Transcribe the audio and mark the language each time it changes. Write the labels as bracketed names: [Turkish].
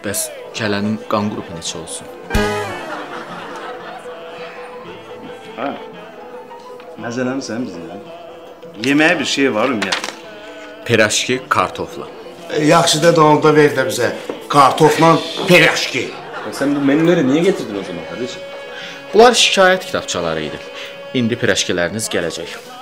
[Azerbaijani] Bəs kələnin qan qrupu neçə olsun? Hə. Məzələmisən bizimlə. Yeməyə bir şey var ümumiyyətlə. Piraşki kartofla. Yaxşı da onda ver də bizə. Kartofla piraşki. [Turkish] Sen bu menüleri niye getirdin o zaman kardeşim? [Azerbaijani] Bunlar şikayət kitabçaları idi. İndi pirəşkiləriniz gələcək.